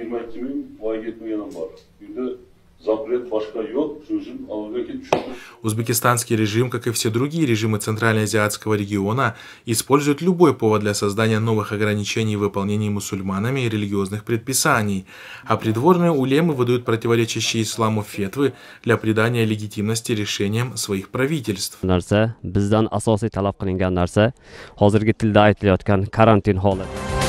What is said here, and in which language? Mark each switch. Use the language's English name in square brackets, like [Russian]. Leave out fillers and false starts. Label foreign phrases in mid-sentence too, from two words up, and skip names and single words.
[Russian] Узбекистанский режим, как и все другие режимы Центральноазиатского региона, использует любой повод для создания новых ограничений в выполнении мусульманами религиозных предписаний, а придворные улемы выдают противоречащие исламу фетвы для придания легитимности решениям своих правительств. [Uzbek] Bizdan asosiy talab qilingan narsa hozirgi tilda aytilayotgan karantin holati.